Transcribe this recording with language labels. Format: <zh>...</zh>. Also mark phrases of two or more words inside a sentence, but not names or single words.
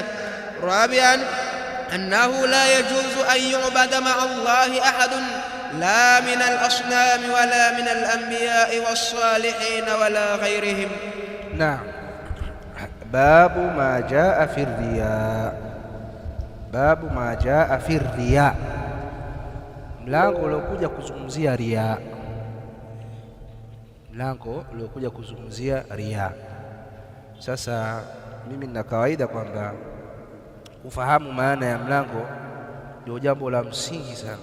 <ar>رابعا أنه لا يجوز أن يعبد مع الله أحد، لا من الأصنام ولا من الأنبياء والصالحين ولا غيرهم. نعم. باب ما جاء في الرياء. باب ما جاء في الرياء،</ar> <sw>mlango uliokuja kuzungumzia riya. Mlango uliokuja kuzungumzia riya. Sasa mimi nina kawaida kwamba kufahamu maana ya mlango ndio jambo la msingi sana.</sw>